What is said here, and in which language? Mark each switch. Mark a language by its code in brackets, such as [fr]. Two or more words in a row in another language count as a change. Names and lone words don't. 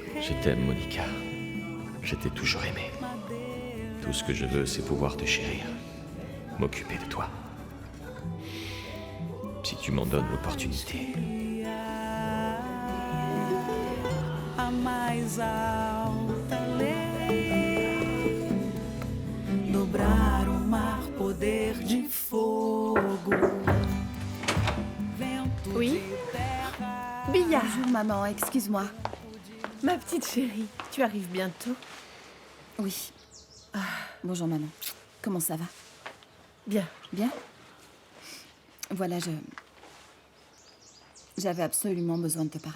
[fr] Je t'aime, Monica. Je t'ai toujours aimé. Tout ce que je veux, c'est pouvoir te chérir. M'occuper de toi. Si tu m'en donnes l'opportunité. [pt] a mais alta lei. Dobrar o mar, poder de fogo. [fr] Oui. Billa. Bonjour maman, excuse-moi. Ma petite chérie, tu arrives bientôt? Oui. Bonjour maman. Comment ça va? Bien. Bien? Voilà, j'avais absolument besoin de te parler.